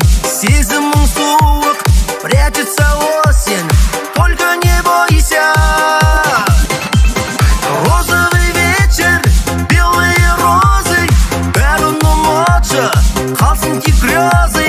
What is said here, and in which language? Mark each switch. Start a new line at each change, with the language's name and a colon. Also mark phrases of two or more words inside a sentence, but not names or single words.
Kazakh: Сезімің суық,
Russian: прячется осень, только не бойся. Розовый вечер, белые розы,
Kazakh: бәрін ұмытшы, қалсын тек грезы.